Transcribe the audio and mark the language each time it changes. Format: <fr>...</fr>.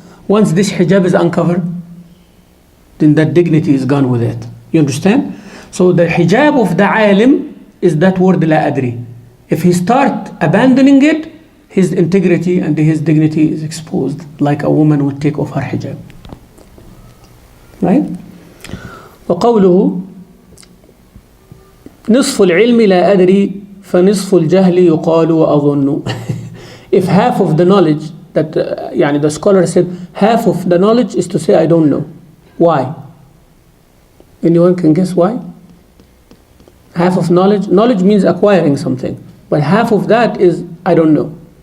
<en>Once this hijab is uncovered, then that dignity is gone with it. You understand? So the hijab of the alim is that word لا أدري. If he start abandoning it, his integrity and his dignity is exposed, like a woman would take off her hijab. Right?</en> <ar>وقوله نصف العلم لا أدري فنصف الجهل يقال وأظن.</ar> <en>If half of the knowledge that the scholar said, half of the knowledge is to say I don't know. Why? Anyone can guess why? Half of knowledge means acquiring something, but half of that is I don't know.</en>